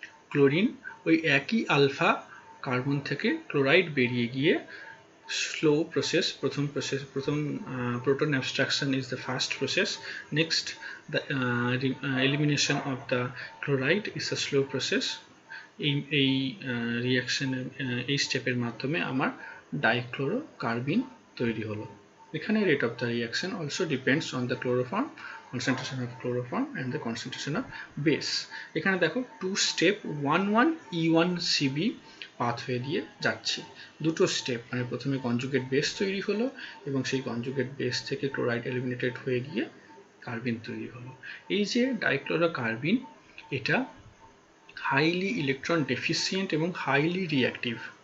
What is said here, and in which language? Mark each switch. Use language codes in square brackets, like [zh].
[bn] Chlorine ওই একই alpha carbon থেকে ক্লোরাইড বেরিয়ে গিয়ে স্লো প্রসেস, প্রথম [en] proton abstraction is the first process, next the elimination of the chloride is a slow process. [bn] এই reaction এই স্টেপের মাধ্যমে আমার ডাইক্লোরোকার্বিন তৈরি হলো। এখানে [en] rate of the reaction also depends on the chloroform, concentration of chloroform and the concentration of base. [bn] এখানে দেখো 2 step 1,1 E1 CB pathway দিয়ে যাচ্ছে, দুটো স্টেপ, মানে প্রথমে কনজুগেট বেস তৈরি হলো এবং সেই কনজুগেট বেস থেকে ক্লোরাইড এলিমিনেটেড হয়ে গিয়ে কার্বিন তৈরি হলো। এই যে ডাইক্লোরোকার্বিন, এটা হাইলি ইলেকট্রন ডেফিসিয়েন্ট এবং হাইলি রিঅ্যাক্টিভ।